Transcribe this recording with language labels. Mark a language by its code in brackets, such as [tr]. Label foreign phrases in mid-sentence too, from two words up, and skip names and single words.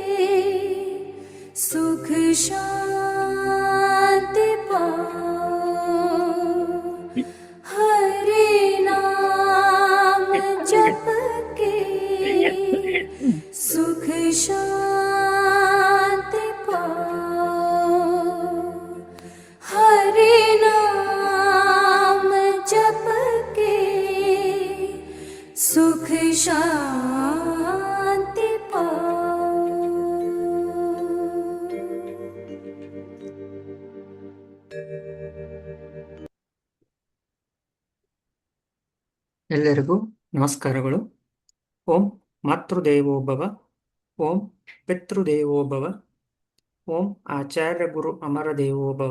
[hi] सुख शांति पाओ, हरि नाम जप के सुख शांति पाओ, हरि नाम जप के सुख शांति पाओ। [kn] ಎಲ್ಲರಿಗೂ ನಮಸ್ಕಾರಗಳು. [sa] ॐ मातृदेवोभव, ॐ पितृदेवोभव, ॐ आचार्य गुरु अमर देवोभव.